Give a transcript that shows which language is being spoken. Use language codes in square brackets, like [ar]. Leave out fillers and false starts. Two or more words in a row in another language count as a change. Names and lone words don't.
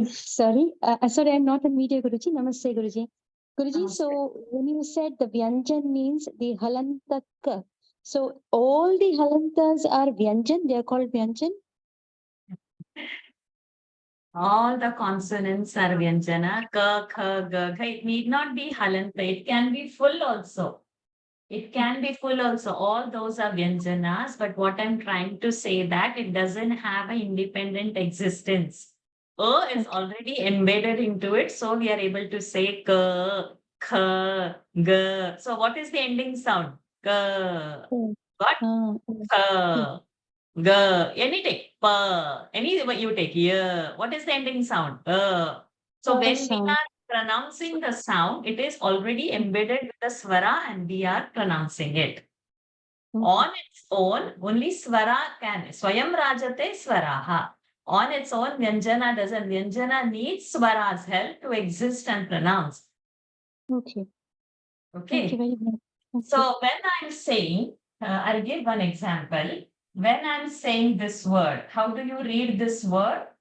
[en] Sorry, I'm not on media, Guruji. Namaste, Guruji. Guruji, Namaste. so when you said the Vyanjan means the Halantak, so all the Halantas are Vyanjan, they are called Vyanjan? All the consonants are Vyanjana. Ka, kha, ga, gha. It need not be halanta. It can be full also. It can be full also. All those are Vyanjanas. But what I'm trying to say that it doesn't have an independent existence. Is already embedded into it. So we are able to say ka, kha, ga. So what is the ending sound? Ka. What? Kha. G, any take, pa, any what you take, yeah. What is the ending sound? So when we sound. are pronouncing the sound, it is already embedded with the swara and we are pronouncing it. On its own, only swara can, [sa] swayam rajate swaraha. [en] On its own, Vyanjana doesn't. Vyanjana needs swara's help to exist and pronounce. Okay. Okay. Thank you very much. Okay. So when I'm saying, I'll give one example. When I'm saying this word, how do you read this word?